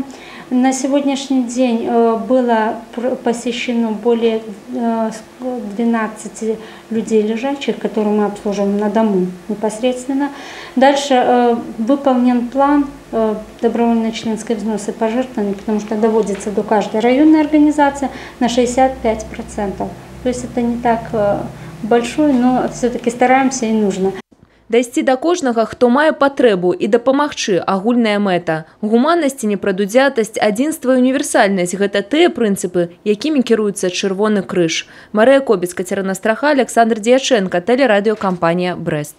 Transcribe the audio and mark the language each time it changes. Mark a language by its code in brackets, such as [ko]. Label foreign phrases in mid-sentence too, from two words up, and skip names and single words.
[ru] На сегодняшний день было посещено более 12 людей лежачих, которые мы обслуживаем на дому непосредственно. Дальше выполнен план добровольной членской взносы пожертвований, потому что доводится до каждой районной организации на 65%. То есть это не так большое, но все-таки стараемся и нужно. [be] Дайсці да кожнага, хто мае патрэбу, і дапамагчы – агульная мэта. Гуманнасць і непрадудзятасць, адзінства і універсальнасць – гэта тыя прынцыпы, якімі кіруецца Чырвоны крыж. Марыя Кобец, Кацярына Страха, Александр Дьяченко, тэлерадыёкампанія «Брэст».